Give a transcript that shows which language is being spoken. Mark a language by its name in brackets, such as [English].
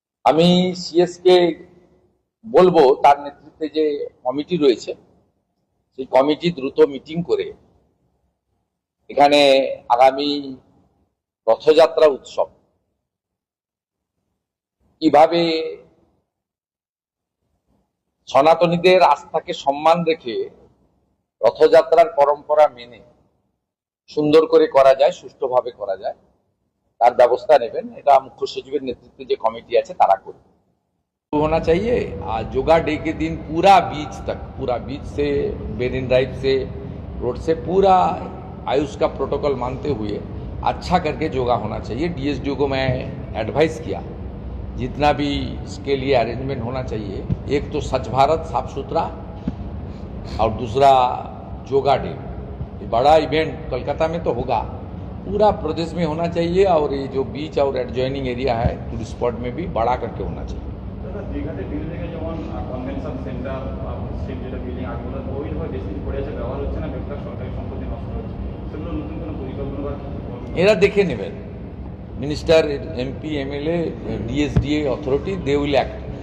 [Bangla] আমি সিএস কে বলবো তার নেতৃত্বে যে কমিটি রয়েছে সেই কমিটি দ্রুত মিটিং করে এখানে আগামী রথযাত্রা উৎসব কিভাবে সনাতনীদের আস্থাকে সম্মান রেখে রথযাত্রার পরম্পরা মেনে সুন্দর করে করা যায়, সুষ্ঠুভাবে করা যায়, তার ব্যবস্থা নেবেন। এটা মুখ্য সচিবের নেতৃত্বে যে কমিটি আছে তারা করবে। [Hindi] होना चाहिए। आज योगा डे के दिन पूरा बीच से मेरिन ड्राइव से रोड से पूरा आयुष का प्रोटोकॉल मानते हुए अच्छा करके योगा होना चाहिए। डीएसडीओ को मैं एडवाइस किया जितना भी इसके लिए अरेंजमेंट होना चाहिए, एक तो स्वच्छ भारत साफ सुथरा और दूसरा योगा डे, ये बड़ा इवेंट कोलकाता में तो होगा, पूरा प्रदेश में होना चाहिए। और ये जो बीच और एडजॉइनिंग एरिया है टूरिस्ट स्पॉट में भी बड़ा करके होना चाहिए। [Bangla] দীঘাতে বিল্ডিং এ যেমন কনভেনশন সেন্টার স্ট্রিট যেটা বিল্ডিং আগেগুলো ওইভাবে বেশি দিন পড়ে আছে, ব্যবহার হচ্ছে না, বেকার সরকারি সম্পত্তি নষ্ট হচ্ছে, সেগুলো নতুন কোনো পরিকল্পনা বা এরা দেখে নেবেন। Minister, MP, MLA, DSDA authority, [English] They will act.